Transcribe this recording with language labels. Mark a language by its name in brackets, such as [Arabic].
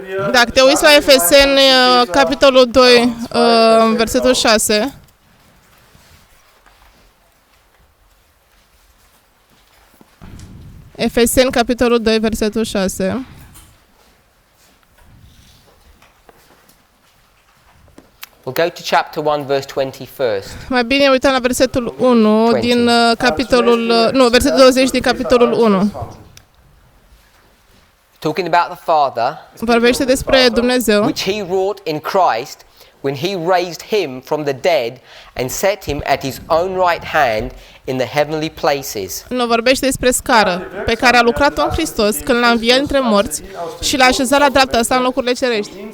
[Romanian] Dacă te uiți la Efeseni, capitolul 2, versetul 6, Efeseni, capitolul 2, versetul 6, [English] we'll go to chapter 1, verse 20 first. [Romanian] mai bine uităm la versetul 1 din capitolul, nu, versetul 20 din capitolul 1. [English] Talking about the Father, [Romanian] Vorbește despre Dumnezeu, [English] which he wrought in Christ when he raised him from the dead and set him at his own right hand in the heavenly places. [Romanian] nu vorbește despre scară, pe care a lucrat-o în Hristos când l-a înviat între morți și l-a așezat la dreapta sa în locurile cerești.